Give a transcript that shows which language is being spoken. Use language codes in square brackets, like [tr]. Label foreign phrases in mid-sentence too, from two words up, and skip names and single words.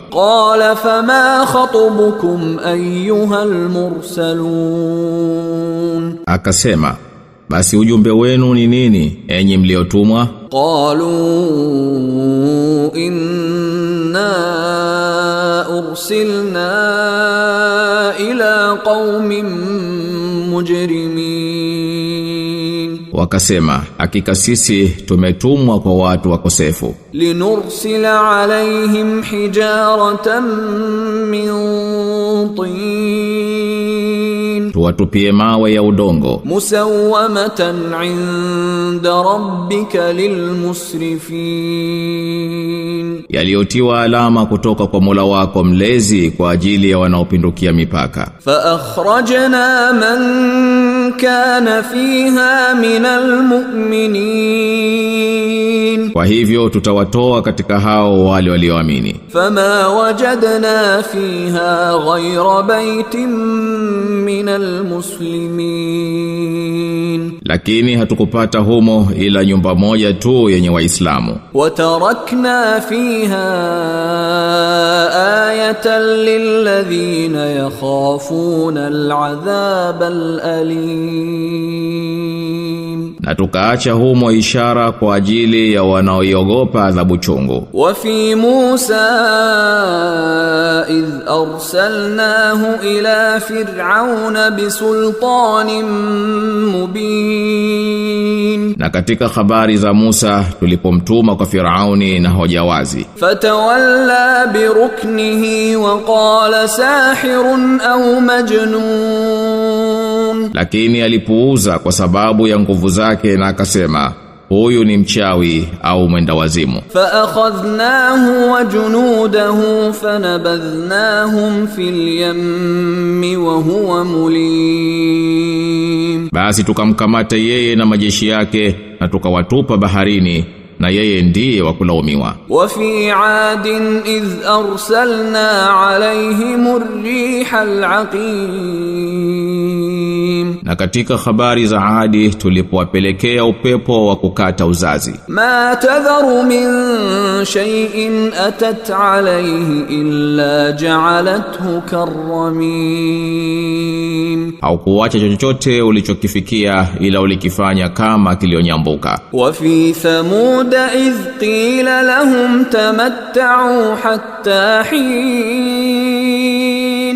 [ar] قال فما خطبكم أيها المرسلون. [sw] Akasema basi ujumbe wenu ni nini enyi mliotumwa? [ar] قالوا إنا أرسلنا إلى قوم مجرمين. [sw] Wakasema hakika sisi tumetumwa kwa watu wakosefu, [ar] لنرسل عليهم حجارة من طين [sw] tuwatupie mawe ya udongo, [ar] مسومة عند ربك للمسرفين. [sw] yaliyotiwa alama kutoka kwa Mola wako mlezi kwa ajili ya wanaopindukia mipaka. [ar] فأخرجنا من كان فيها من المؤمنين. [sw] Kwa hivyo tutawatoa katika hao wale walioamini. [ar] فما وجدنا فيها غير بيت من المسلمين. [sw] Lakini hatukupata humo ila nyumba moja tu yenye Waislamu. [ar] وتركنا فيها آية للذين يخافون العذاب الأليم. [sw] Na tukaacha humo ishara kwa ajili ya wanaoiogopa adhabu chungu. [ar] وفي موسى إذ أرسلناه إلى فرعون بسلطان مبين. [sw] Na katika habari za Musa tulipomtuma kwa Firauni na hoja wazi. [ar] فتولى بركنه وقال ساحر أو مجنون. [sw] Lakini alipuuza kwa sababu ya nguvu zake na akasema, huyu ni mchawi au mwenda wazimu. [ar] فأخذناه وجنوده فنبذناهم في اليم وهو مليم. [sw] Basi tukamkamata yeye na majeshi yake na tukawatupa baharini na yeye ndiye wa kulaumiwa. [ar] وفي عاد إذ أرسلنا عليهم الريح العقيم. [sw] Na katika habari za Adi tulipowapelekea upepo wa kukata uzazi. [ar] ما تذر من شيء أتت عليه إلا جعلته كالرميم. [sw] Haukuacha chochote ulichokifikia ila ulikifanya kama kilionyambuka. [ar] وفي ثمود إذ قيل لهم تمتعوا حتى حين.